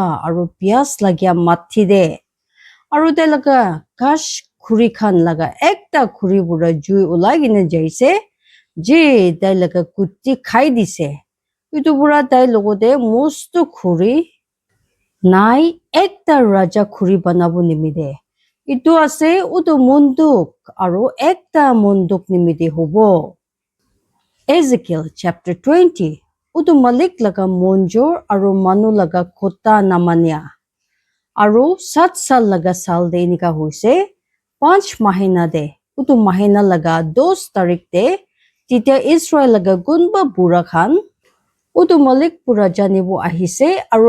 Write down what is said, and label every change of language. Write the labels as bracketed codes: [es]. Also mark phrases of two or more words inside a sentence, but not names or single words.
[nag] aru pias lagya mathi de aru tai laga kash khuri khan laga ekta khuri pura jui ulai gine jaise je tai laga kutti khai dise itu pura tai logode mostu khuri nai ekta raja khuri banabo nimide itu ase utu munduk aru ekta munduk nimide hobo Ezekiel chapter 20 utu malik laga monjor aru manu laga kota namanya aru 7 sal laga sal de inika hoise 5 mahina de utu mahina laga 10 tarik de titia Israel laga gunba bura khan utu malik pura janibo ahise aru